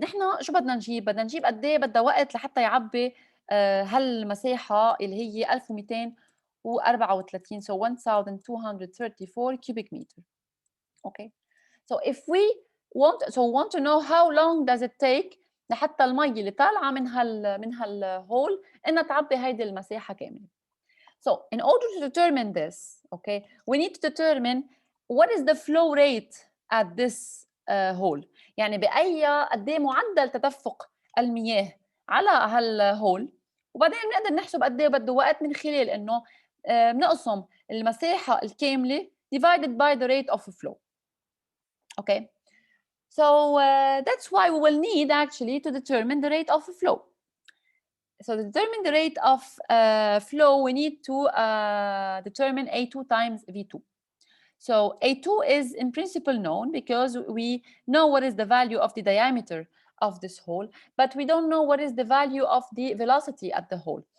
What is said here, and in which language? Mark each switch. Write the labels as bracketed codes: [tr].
[ar] نحن شو بدنا نجيب؟ بدنا نجيب قد ايه بدها وقت لحتى يعبي هالمساحة اللي هي 1234. [en] So 1234 cubic meter. Okay. So if we want to know how long does it take [ar] لحتى المي اللي طالعة من هالهول إنها تعبي هيدي المساحة كاملة. [en] So in order to determine this, okay, we need to determine what is the flow rate at this hole. [ar] يعني قد ايه معدل تدفق المياه على هالهول، وبعدين بنقدر نحسب قد ايه بده وقت من خلال انه بنقسم المساحة الكاملة [en] divided by the rate of flow. Okay. So that's why we will need actually to determine the rate of flow. So to determine the rate of flow, we need to determine A2 times V2. So A2 is in principle known because we know what is the value of the diameter of this hole, but we don't know what is the value of the velocity at the hole.